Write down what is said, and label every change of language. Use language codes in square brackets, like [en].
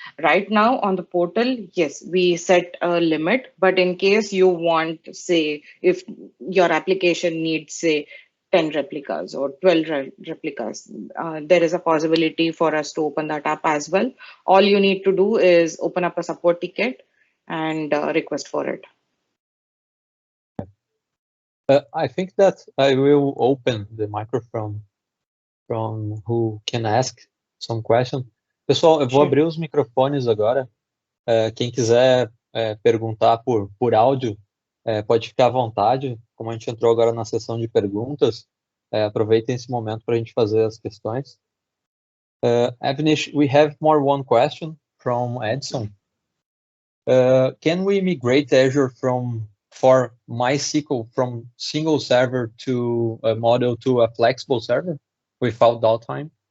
[en] Right now on the portal, yes, we set a limit, but in case you want, say, if your application needs, say, 10 replicas or 12 replicas, there is a possibility for us to open that up as well. All you need to do is open up a support ticket and request for it. I think that I will open the microphone from who can ask some question. [pt] Pessoal, eu vou abrir os microfones agora. Quem quiser perguntar por áudio, pode ficar à vontade. Como a gente entrou agora na sessão de perguntas, aproveitem esse momento para a gente fazer as questões. [en] Avnish, we have one question from Edson. Can we migrate Azure for MySQL from single server to a model to a flexible server without downtime?